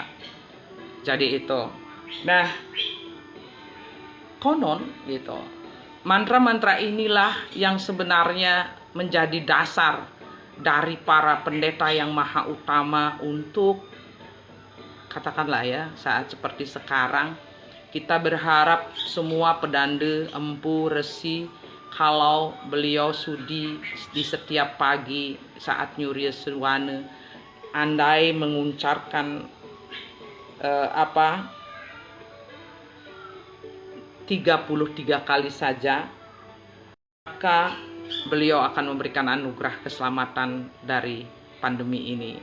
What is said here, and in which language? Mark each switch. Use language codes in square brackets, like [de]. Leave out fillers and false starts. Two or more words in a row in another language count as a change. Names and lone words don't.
[id] Jadi itu. Nah, konon gitu. Mantra-mantra inilah yang sebenarnya menjadi dasar dari para pendeta yang maha utama untuk, katakanlah ya, saat seperti sekarang kita berharap semua pedanda, empu, resi, kalau beliau sudi di setiap pagi saat nyuri Sirwana, andai mengucapkan 33 kali saja, maka beliau akan memberikan anugerah keselamatan dari pandemi ini.